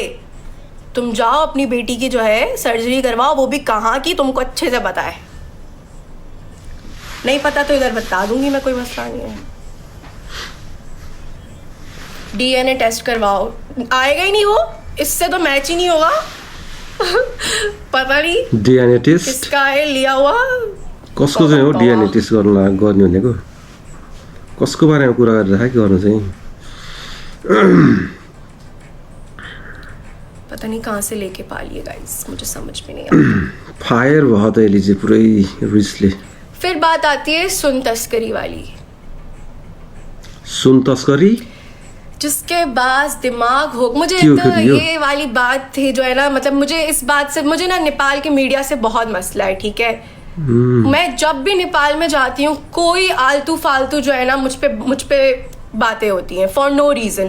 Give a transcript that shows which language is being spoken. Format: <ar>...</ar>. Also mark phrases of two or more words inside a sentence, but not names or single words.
<hi>तुम जाओ अपनी बेटी की जो है सर्जरी करवाओ, वो भी कहाँ की तुमको अच्छे से पता है। नहीं पता तो इधर बता दूंगी मैं, कोई मसला नहीं है।</hi> <en>DNA test</en> <hi>करवाओ, आएगा ही नहीं वो, इससे तो मैच ही नहीं होगा। पता नहीं</hi> <en>DNA test</en> <hi>किसका है लिया हुआ।</hi> <ne>कसको चाहिँ हो</ne> <en>DNA test</en> <ne>गर्ने भनेको? कसको बारेमा कुरा गरिरहेको के गर्नु चाहिँ?</ne> <hi>पता नहीं कहाँ से लेके पालिए गाइस, मुझे समझ में नहीं आता।</hi> <ne>फायर भयो त एलिजे पुरै रिसले।</ne> <hi>फिर बात आती है सुन तस्करी वाली। सुन तस्करी? जिसके पास दिमाग हो, मुझे क्यों तो क्यों? ये वाली बात थी जो है ना, मतलब मुझे इस बात से, मुझे ना नेपाल के मीडिया से बहुत मसला है, ठीक है? मैं जब भी नेपाल में जाती हूँ कोई आलतू फालतू जो है ना मुझ पे बातें होती हैं</hi> <en>for no reason.</en>